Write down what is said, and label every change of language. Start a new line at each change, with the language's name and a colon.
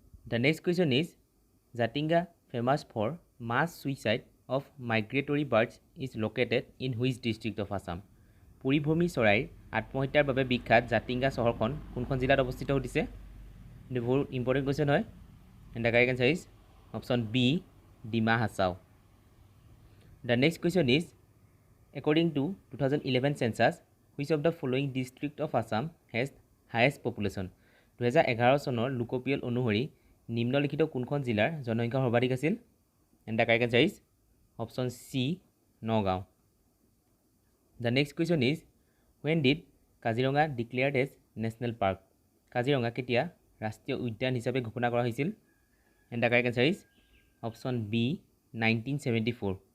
English: The next question is Jatinga famous for mass suicide of migratory birds is located in which district of Assam.
Assamese: পৰিভ্ৰমী চৰাইৰ আত্মহত্যাৰ বাবে বিখ্যাত জাতিংগা চহৰখন কোনখন জিলাত অৱস্থিত সুধিছে? এইটো বহুত ইম্পৰ্টেণ্ট কুৱেশ্যন হয়।
English: And the correct answer is option B, Dima Hasao. The next question is according to 2011 census which of the following district of Assam has highest population?
Assamese: 2011 চনৰ লোকপিয়ল অনুসৰি নিম্নলিখিত কোনখন জিলাৰ জনসংখ্যা সৰ্বাধিক আছিল?
English: And the correct answer is option C, Nagaon. The next question is when did Kaziranga declared as national park?
Assamese: Kaziranga কেতিয়া ৰাষ্ট্ৰীয় উদ্যান হিচাপে ঘোষণা কৰা হৈছিল?
English: And the correct answer is option B, 1974।